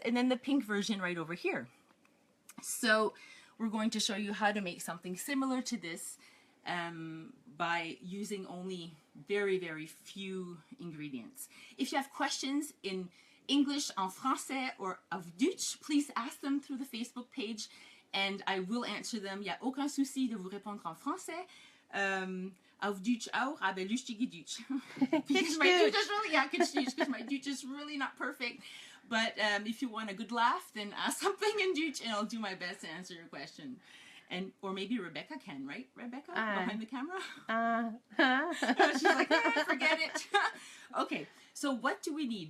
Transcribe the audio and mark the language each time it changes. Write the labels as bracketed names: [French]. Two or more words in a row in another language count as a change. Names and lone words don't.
[English] And then the pink version right over here. So we're going to show you how to make something similar to this by using only very, very few ingredients. If you have questions in English, [French] en français, [English] or [German] auf Deutsch, [English] please ask them through the Facebook page and I will answer them. [French] Il n'y a aucun souci de vous répondre en français. [German] Auf Deutsch auch, aber lustige Deutsch. [English] Because my Deutsch is really, because my Deutsch is really not perfect. But if you want a good laugh, then ask something in Deutsch and I'll do my best to answer your question. And or maybe Rebecca can, right? Rebecca, behind the camera? She's like, forget it. Okay, so what do we need?